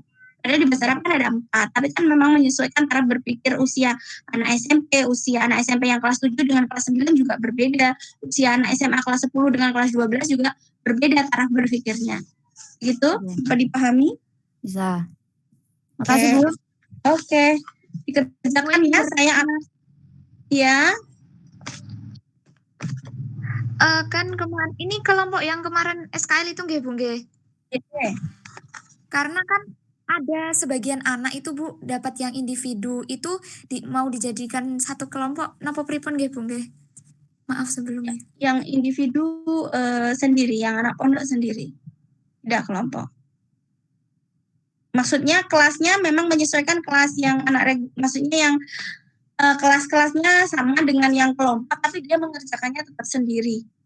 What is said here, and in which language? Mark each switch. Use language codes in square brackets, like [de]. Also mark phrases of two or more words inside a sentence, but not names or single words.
[id] Padahal di bahasa Arab kan ada 4, tapi kan memang menyesuaikan taraf berpikir usia anak SMP yang kelas 7 dengan kelas 9 juga berbeda, usia anak SMA kelas 10 dengan kelas 12 juga berbeda taraf berpikirnya. Gitu, bisa dipahami? Bisa. Makasih Bu. Oke. Dikerjakan ya, saya ya. Kan kemarin ini kelompok yang kemarin SKL itu nggih Bu nggih. Karena kan ada sebagian anak itu Bu dapat yang individu itu mau dijadikan satu kelompok [jv] napa pripun nggih [id] Bu nggih. Maaf sebelumnya. Yang individu sendiri, yang anak pondok sendiri. Tidak kelompok. Maksudnya kelasnya memang menyesuaikan kelas yang maksudnya yang kelas-kelasnya sama dengan yang kelompok tapi dia mengerjakannya tetap sendiri.